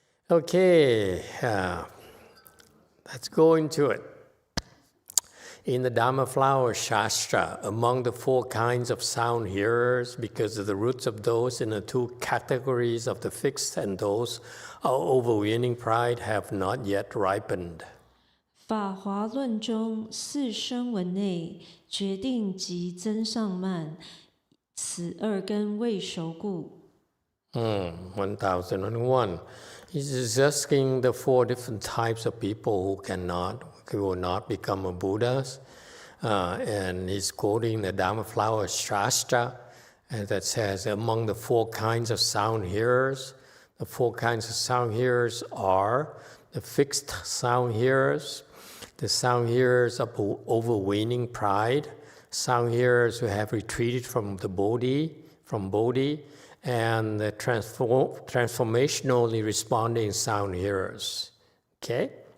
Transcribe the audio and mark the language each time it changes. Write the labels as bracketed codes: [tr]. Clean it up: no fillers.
[en] Okay, let's go into it. In the Dhamma Flower Shastra, among the 4 kinds of sound hearers, because of the roots of those in the 2 categories of the fixed and those of overweening pride have not yet ripened. [zh] 法华论中4声闻内，决定及增上慢，此2根未熟故。 [en] 1001. He's discussing the 4 different types of people who will not become a Buddhas. And he's quoting the Dhamma Flower Shastra that says among the 4 kinds of sound hearers, the 4 kinds of sound hearers are the fixed sound hearers, the sound hearers of overweening pride, sound hearers who have retreated from Bodhi, and the transformationally responding sound hearers. Okay?